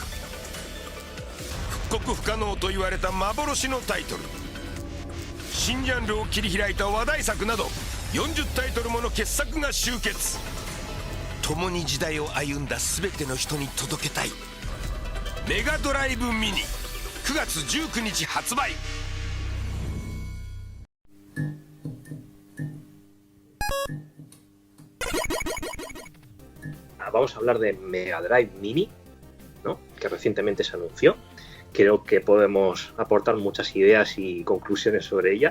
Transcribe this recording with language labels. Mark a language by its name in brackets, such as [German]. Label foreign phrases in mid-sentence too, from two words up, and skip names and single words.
[Japanese] 復刻不可能と言われた幻のタイトル、新ジャンルを切り開いた話題作など40タイトルもの傑作が集結。共に時代を歩んだ全ての人に届けたい。メガドライブミニ、9月19日発売。 [Spanish] Vamos a hablar de Mega Drive Mini, ¿no? Que recientemente se anunció. Creo que podemos aportar muchas ideas y conclusiones sobre ella.